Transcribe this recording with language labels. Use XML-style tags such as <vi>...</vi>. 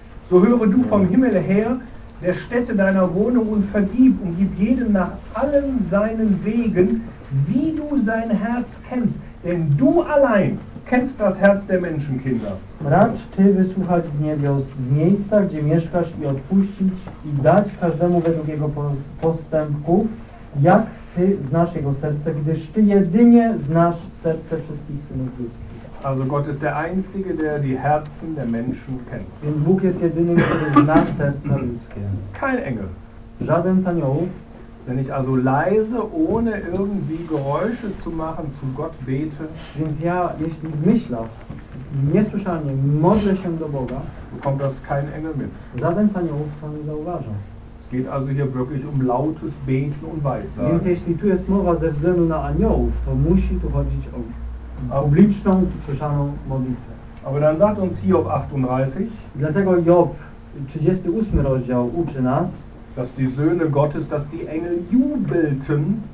<de>So höre du vom Himmel her der Städte deiner Wohnung und vergib und gib jedem nach allen seinen Wegen, wie du sein Herz kennst. Denn du allein kennst das Herz der Menschenkinder.</de> <pl>Racz ty wysłuchać z niebios, z miejsca, gdzie mieszkasz i odpuścić i dać każdemu według jego postępków, jak Ty znasz Jego serce, gdyż Ty jedynie znasz serce wszystkich synów ludzkich.</pl> <de>Also Gott ist der Einzige, der die Herzen der Menschen kennt.</de> <pl>Więc Bóg jest jedynym, który zna serca ludzkie.</pl> <de>Kein Engel.</de> <pl>Żaden z aniołów.</pl> <de>Wenn ich also leise, ohne irgendwie Geräusche zu machen, zu Gott bete,</de> <pl>więc ja, jeśli myślę, niesłyszalnie modlę się do Boga,</pl> <de>bekommt das kein Engel mit.</de> <pl>Żaden z aniołów to nie zauważa.</pl> <de>Es geht also hier wirklich um lautes Beten und Weissagen.</de> <pl>Więc jeśli tu jest mowa ze względu na aniołów, to musi tu chodzić o publiczną, słyszaną modlitwę.</pl> <de>Aber dann sagt uns Hiob 38,</de> <pl>dlatego Job 38 rozdział uczy nas,</pl> <de>dass die Söhne Gottes, dass die Engel jubelten,</de>